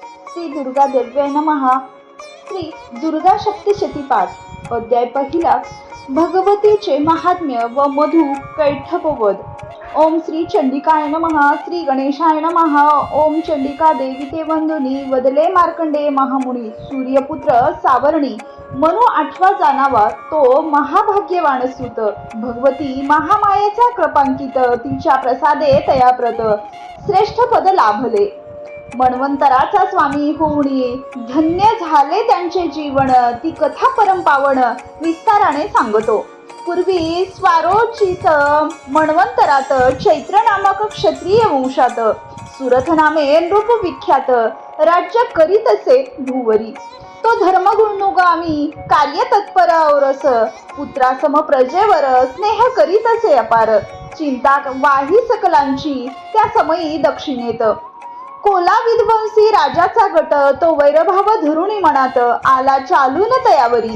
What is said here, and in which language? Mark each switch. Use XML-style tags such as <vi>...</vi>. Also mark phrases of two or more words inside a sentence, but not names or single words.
<sa>श्री दुर्गा देव्यै नमः। श्री दुर्गा सप्तशती पाठ।</sa> <mr>अध्याय पहिला। भगवतीचे महात्म्य व मधु कैठववध।</mr> <sa>ओम श्री चंडिकाय नमः। श्री गणेशाय नमः।</sa> <mr>ओम चंडिका देवी ते वंदुनी वदले मार्कंडे महामुनी। सूर्यपुत्र सावर्णी मनु आठवा जाणावा तो महाभाग्यवान सुत। भगवती महामायेचा कृपांकित तिच्या प्रसादे तयाप्रत श्रेष्ठ पद लाभले। मन्वंतराचा स्वामी होऊनी धन्य झाले त्यांचे जीवन। ती कथा परमपावन विस्ताराने सांगतो। पूर्वी स्वारोचित मन्वंतरात चैत्र नामक क्षत्रिय वंशात सुरथ नामे नृप विख्यात राज्य करीत असे भूवरी। तो धर्मगुणनुगामी कार्य तत्पर औरस पुत्रासम प्रजेवर स्नेह करीत असे अपार। चिंता वाही सकलांची त्या समयी दक्षिणेत। कोला विध्वंसी राजाचा गट तो वैरभाव धरुणी मनात आला चालून तयावरी।</mr>